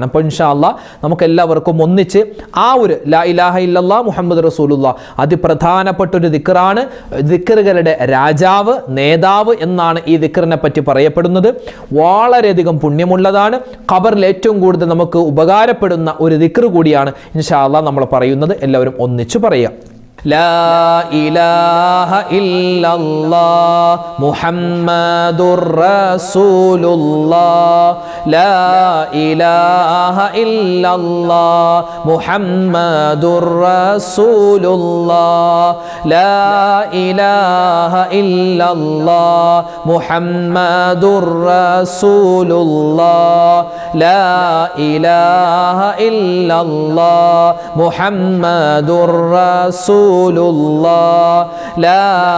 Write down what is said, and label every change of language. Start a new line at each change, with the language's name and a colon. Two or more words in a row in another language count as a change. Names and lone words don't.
Malayalam: അപ്പോൾ
Arabic: إن شاء الله
Malayalam: നമുക്ക് എല്ലാവർക്കും ഒന്നിച്ച് ആ ഒരു
Arabic: لا إله إلا الله محمد رسول الله
Malayalam: അതിപ്രധാനപ്പെട്ട ഒരു ദിക്റാണ്. ദിക്റുകളുടെ രാജാവ്, നേതാവ് എന്നാണ് ഈ ദിക്റിനെ പറ്റി പറയപ്പെടുന്നത്. വളരെയധികം പുണ്യമുള്ളതാണ്. ഖബറിൽ ഏറ്റവും കൂടുതൽ നമുക്ക് ഉപകാരപ്പെടുന്ന ഒരു ദിക്ർ കൂടിയാണ്
Arabic: إن شاء الله
Malayalam: നമ്മൾ പറയുന്നത്. എല്ലാവരും ഒന്നിച്ചു പറയുക.
Arabic: لا إله إلا الله محمد رسول الله لا إله إلا الله محمد رسول الله لا إله إلا الله محمد رسول الله لا إله إلا الله محمد رسول الله لا